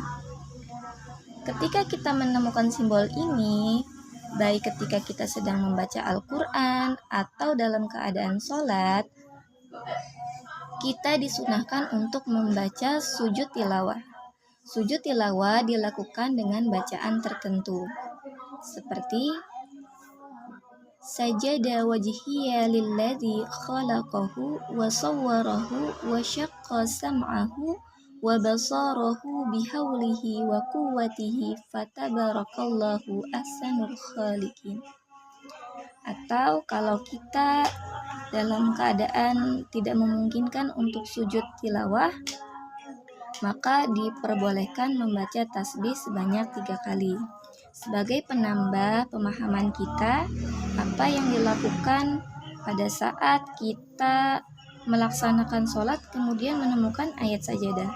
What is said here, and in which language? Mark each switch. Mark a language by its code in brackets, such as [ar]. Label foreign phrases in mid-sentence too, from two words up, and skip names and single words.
[id] Ketika kita menemukan simbol ini, baik ketika kita sedang membaca Al-Quran atau dalam keadaan sholat, kita disunahkan untuk membaca sujud tilawah. Sujud tilawah dilakukan dengan bacaan tertentu, seperti [ar] سجد وجهي للذي خلقه وصوره وشق سمعه وبصره بحوله وقوته فتبارك الله أحسن الخالقين. [id] Atau kalau kita dalam keadaan tidak memungkinkan untuk sujud tilawah, maka diperbolehkan membaca tasbih sebanyak 3 kali. Sebagai penambah pemahaman kita, apa yang dilakukan pada saat kita melaksanakan sholat kemudian menemukan ayat sajadah.